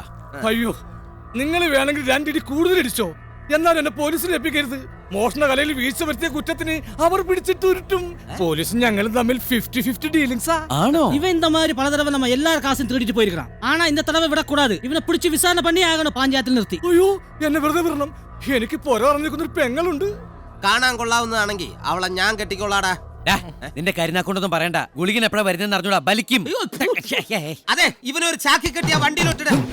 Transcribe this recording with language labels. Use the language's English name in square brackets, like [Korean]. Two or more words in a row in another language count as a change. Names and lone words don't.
[Malayalam] അയ്യോ, നിങ്ങൾ വേണമെങ്കിൽ രണ്ടിടി കൂടുതൽ ഇടിച്ചോ, എന്നാൽ എന്നെ പോലീസിൽ ഏൽപ്പിക്കരുത്. മോഷണ കലയിൽ വീഴ്ച വരുത്തിയ കുറ്റത്തിന് അവർ പിടിച്ചിട്ട് ഉരുട്ടും. പോലീസും ഞങ്ങളും തമ്മിൽ 50-50 ഡീലിങ്സാ. ആണോ? [Tamil] இவன் இந்த மாதிரி பல தடவை நம்ம எல்லார் காசும் திருடிட்டு போயிருக்கான். ஆனா இந்த தடவை விடக்கூடாது. இவனை பிடிச்சு விசாரணை பண்ணி ஆகணும் [Malayalam] പഞ്ചായത്തിൽ നിർത്തി. അയ്യോ, എന്നെ വെറുതെ വിടണം. എനിക്ക് പോരാ പറഞ്ഞിരിക്കുന്ന ഒരു പെങ്ങളുണ്ട്. കാണാൻ കൊള്ളാവുന്നതാണെങ്കിൽ അവളെ ഞാൻ കെട്ടിക്കൊള്ളാടാ. നിന്റെ കരുനാക്കൊണ്ടൊന്നും പറയണ്ട. ഗുളികൻ എപ്പോഴാ വരുന്നതെന്ന് അറിഞ്ഞൂടാ, ബലിക്കും. അതെ, ഇവനൊരു ചാക്കി കെട്ടിയ വണ്ടിയിലോട്ടിട.